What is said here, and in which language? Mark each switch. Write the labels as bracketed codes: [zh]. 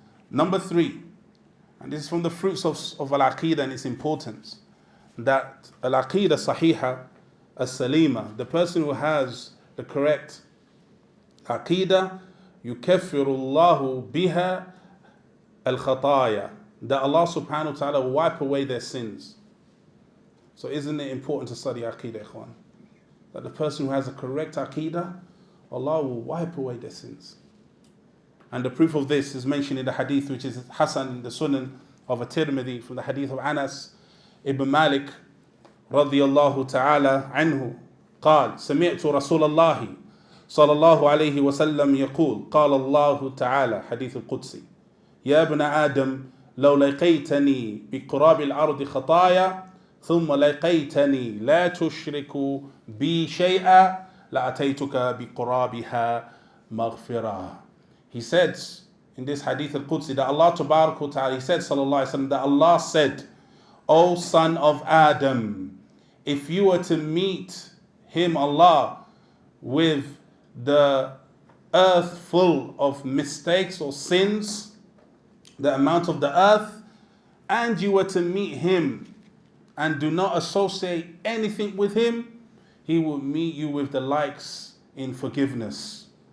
[en] Number 3, and this is from the fruits of al-Aqidah and its importance, that al-Aqidah sahiha as-salima, the person who has the correct Aqidah, [ar] yukaffiru Allahu biha al-khataya, [en] that Allah subhanahu wa ta'ala will wipe away their sins. So isn't it important to study Aqidah, ikhwan? That the person who has a correct Aqidah, Allah will wipe away their sins. And the proof of this is mentioned in the hadith which is Hasan in the Sunan of at-Tirmidhi, from the hadith of Anas ibn Malik radiyallahu ta'ala anhu, [ar] قال سمعت رسول الله صلى الله عليه وسلم يقول قال الله تعالى حديث القدسي يا ابن آدم لو لقيتني بقراب الأرض خطايا ثم لقيتني لا تشرك بي شيئا لأتيتك بقرابها مغفرة. [en] He says in this hadith al-Qudsi that Allah tabarak wa ta'ala, he said sallallahu alayhi wa sallam, that Allah said, O son of Adam, if you were to meet him, Allah, with the earth full of mistakes or sins, the amount of the earth, and you were to meet him and do not associate anything with him, he will meet you with the likes in forgiveness.